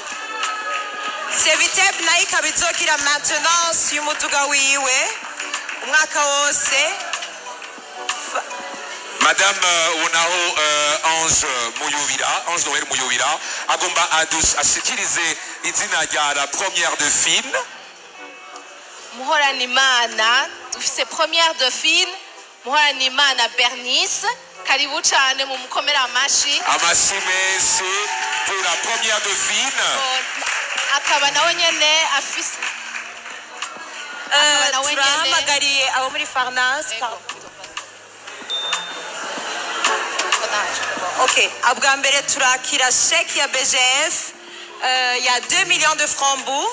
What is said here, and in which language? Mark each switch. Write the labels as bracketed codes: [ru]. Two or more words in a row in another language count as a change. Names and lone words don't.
[rn] Seviteb nayo ikaba izogira maintenance y'umuduga wiwe umwaka wose. Madame Unaho Ange Noël Muyubira agomba ashikirize izina rya [fr] la première dauphine. [rn] Muhoranimana dufise [fr] première dauphine [rn] Muhoranimana Bernice. Karibu cyane mu mukomera amashi. Amashi menshi [fr] pour la première dauphine. [rn] Akaba nawe nyene afise turahamagariye abo muri Farnaz. Ok, abwa mbere turakira chèque ya BGF ya [fr] 2 millions de francs [rn] bou.